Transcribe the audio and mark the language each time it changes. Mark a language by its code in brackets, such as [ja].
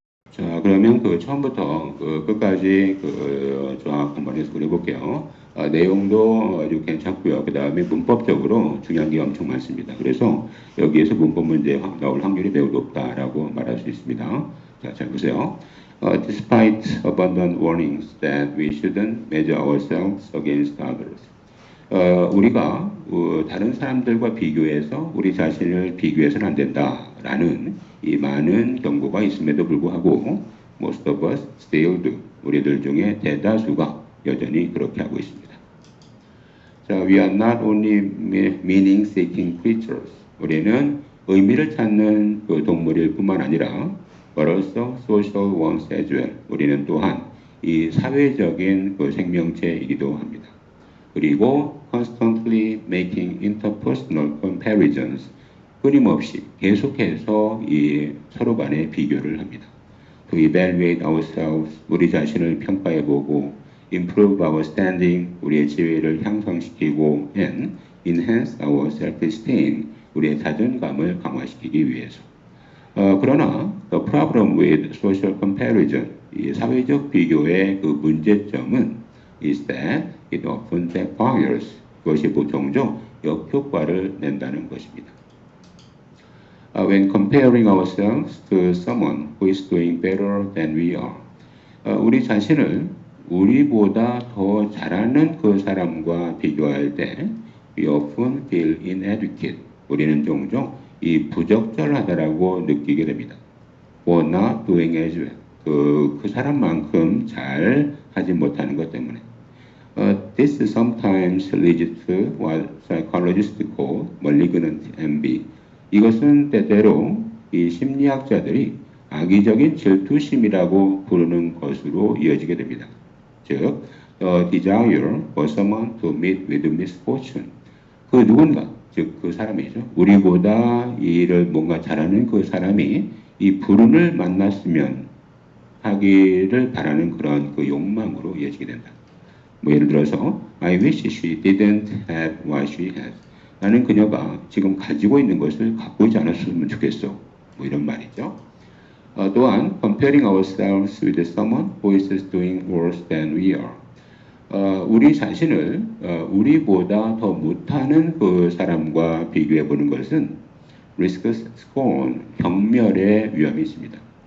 [ko] 자, 그러면 그 처음부터 끝까지 쫙 한번 해석을 해볼게요. 내용도 아주 괜찮고요. 그 다음에 문법적으로 중요한 게 엄청 많습니다. 그래서 여기에서 문법 문제 나올 확률이 매우 높다라고 말할 수 있습니다. 자, 잘 보세요. [en] Despite abundant warnings that we shouldn't measure ourselves against others. [ko] 우리가 다른 사람들과 비교해서 우리 자신을 비교해서는 안 된다라는 이 많은 경고가 있음에도 불구하고 [en] most of us still do. [ko] 우리들 중에 대다수가 여전히 그렇게 하고 있습니다. [en] 자, we are not only meaning-seeking creatures. [ko] 우리는 의미를 찾는 그 동물일 뿐만 아니라 [en] but also social ones as well. [ko] 우리는 또한 이 사회적인 그 생명체이기도 합니다. 그리고 [en] constantly making interpersonal comparisons. 끊임없이 계속해서 이 서로 간의 비교를 합니다. To evaluate ourselves. [ko] 우리 자신을 평가해보고 [en] improve our standing. [ko] 우리의 지위를 향상시키고 [en] and enhance our self-esteem. [ko] 우리의 자존감을 강화시키기 위해서. 그러나 [en] the problem with social comparison. [ko] 이 사회적 비교의 그 문제점은 [en] is that it often backfires. [ko] 그것이 종종 역효과를 낸다는 것입니다. [en] When comparing ourselves to someone who is doing better than we are, [ko] 우리 자신을 우리보다 더 잘하는 그 사람과 비교할 때 [en] we often feel inadequate. [ko] 우리는 종종 이 부적절하다라고 느끼게 됩니다. [en] or not doing as well. [ko] 그 사람만큼 잘 하지 못하는 것 때문에. [en] This sometimes leads to what psychologists call malignant envy. [ko] 이것은 때때로 이 심리학자들이 악의적인 질투심이라고 부르는 것으로 이어지게 됩니다. 즉, [en] the desire for someone to meet with misfortune. [ko] 그 누군가, 즉 그 사람이죠. 우리보다 이 일을 뭔가 잘하는 그 사람이 이 불운을 만났으면 하기를 바라는 그런 그 욕망으로 이어지게 된다. 뭐 예를 들어서 [en] I wish she didn't have what she has. [ko] 나는 그녀가 지금 가지고 있는 것을 갖고 있지 않았으면 좋겠어. 뭐 이런 말이죠. 또한 [en] comparing ourselves with someone who is doing worse than we are. [ko] 우리 자신을 우리보다 더 못하는 그 사람과 비교해 보는 것은 [en] risks scorn, [ko] 경멸의 위험이 있습니다.